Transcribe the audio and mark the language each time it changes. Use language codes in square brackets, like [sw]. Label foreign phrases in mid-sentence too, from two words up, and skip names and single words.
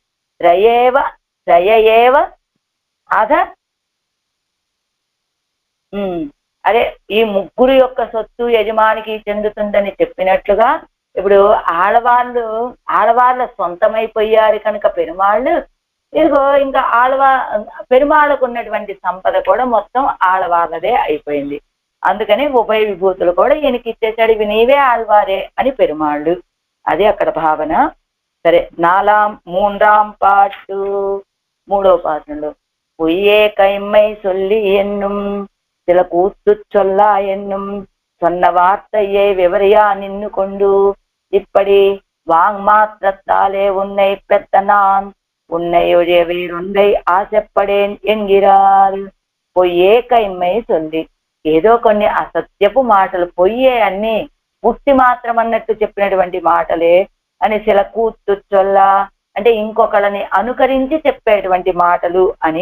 [te] త్రయయేవ అధ అదే ఈ ముగ్గురు యొక్క సొత్తు యజమానికి చెందుతుందని చెప్పినట్లుగా ఇప్పుడు ఆడవాళ్ళ సొంతమైపోయారు కనుక పెరుమాళ్ళు, ఇదిగో ఇంకా పెరుమాళ్ళకు ఉన్నటువంటి సంపద కూడా మొత్తం ఆడవాళ్ళదే అయిపోయింది. అందుకని ఉభయ విభూతులు కూడా ఈయనకి ఇచ్చేసాడు, ఇవి నీవే ఆళ్వారే అని పెరుమాళ్ళు. అది అక్కడ భావన. సరే, మూడవ పాఠంలో [ta] பொய்யே கைம்மை சொல்லி என்னும் சில கூத்து சொல்லா என்னும் சொன்ன வார்த்தையை விவரியா நின்னு கொண்டு இப்படி வாங் மாத்திரத்தாலே உன்னை பெத்த நான் உன்னை ஒழிய வேறொன்றை ஆசைப்படேன் என்கிறார். பொய்யே கைம்மை சொல்லி, [te] ఏదో కొన్ని అసత్యపు మాటలు, పొయ్యే అన్ని పుట్టి మాత్రం అన్నట్టు చెప్పినటువంటి మాటలే అని. [ta] சில கூத்து சொல்ல [te] అంటే ఇంకొకళ్ళని అనుకరించి చెప్పేటువంటి మాటలు అని.